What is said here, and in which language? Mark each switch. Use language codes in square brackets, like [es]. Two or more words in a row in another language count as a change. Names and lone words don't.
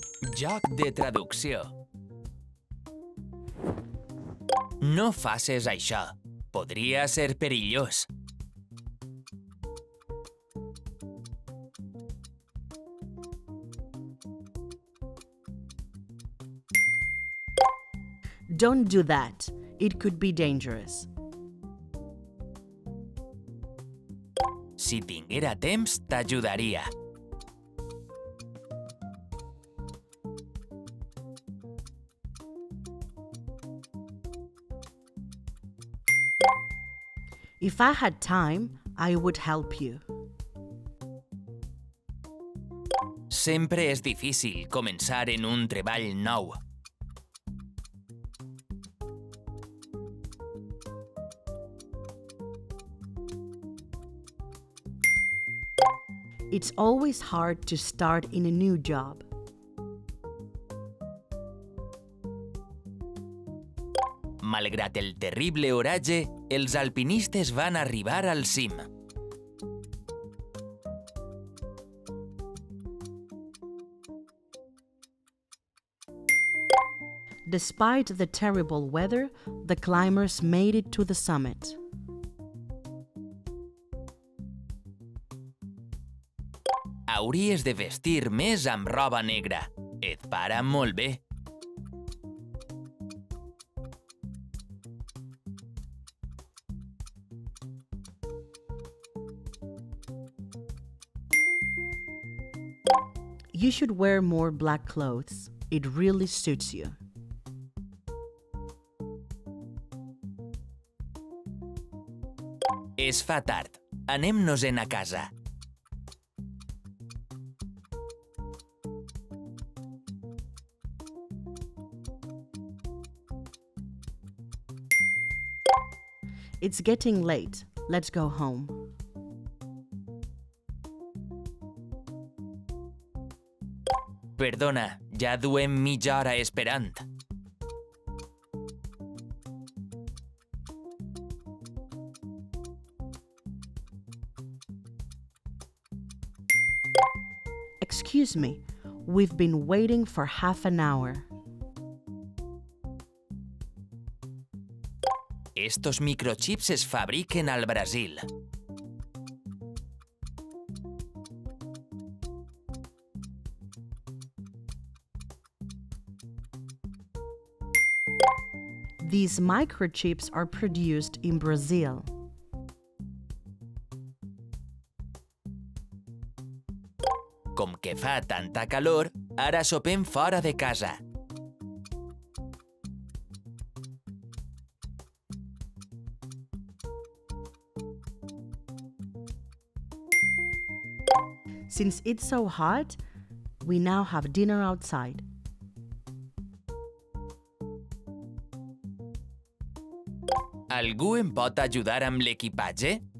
[ca] Joc de traducció. No facis això. Podria ser perillós. [en] Don't do that. It could be dangerous. [ca] Si tinguera temps, t'ajudaria. [en] If I had time, I would help you. [ca] Sempre és difícil començar en un treball nou. [en] It's always hard to start in a new job. [ca] Malgrat el terrible oratge, els alpinistes van arribar al cim. [en] Despite the terrible weather, the climbers made it to the summit. [ca] Hauries de vestir més amb roba negra. Et para molt bé. [en] You should wear more black clothes. It really suits you. [ca] Es fa tard. Anem-nos-en a casa. [en] It's getting late. Let's go home. [ca] Perdona, ja duem mitja hora esperant. [en] Excuse me, we've been waiting for half an hour. [ca] Estos microchips es fabriquen al Brasil. [en] These microchips are produced in Brazil. [ca] Com que fa tanta calor, ara sopem fora de casa. [en] Since it's so hot, we now have dinner outside. [ca] Algú em pot ajudar amb l'equipatge?